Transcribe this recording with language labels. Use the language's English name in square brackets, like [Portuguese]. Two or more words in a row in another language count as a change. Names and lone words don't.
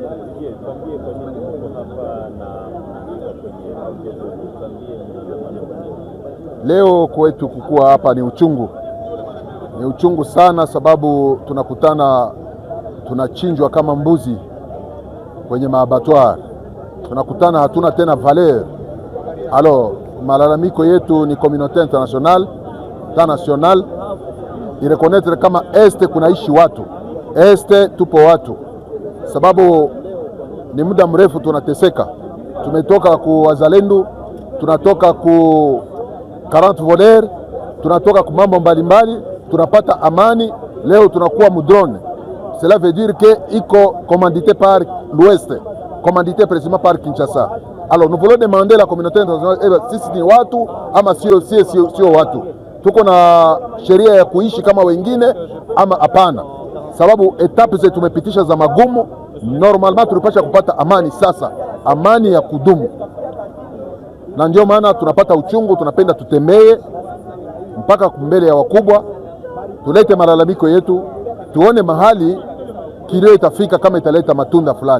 [Swahili] Leo kwetu kukua hapa ni uchungu. Ni uchungu sana sababu tunakutana tunachinjwa kama mbuzi kwenye maabattoir. Tunakutana hatuna tena valeur. Alors, malalamiko yetu ni [French] communauté internationale [Swahili] ireconnaître kama este kunaishi watu. Este tupo watu. Sababu ni muda mrefu tunateseka. Tumetoka ku wazalendo, tunatoka ku 40 voleurs, tunatoka ku mambo mbalimbali, tunapata amani, leo tunakuwa mudrone. [French] Cela veut dire que iko commandité par l'Ouest, commandité précisément par Kinshasa. Alors nous voulons demander la communauté internationale [Swahili] sisi ni watu ama sio watu. Tuko na sheria ya kuishi kama wengine ama hapana. Sababu etape zetu tumepitisha za magumu, normalement tulipasha kupata amani sasa, amani ya kudumu. Na ndio maana tunapata uchungu, tunapenda tutembee mpaka mbele ya wakubwa, tulete malalamiko yetu, tuone mahali kilio itafika kama italeta matunda fulani.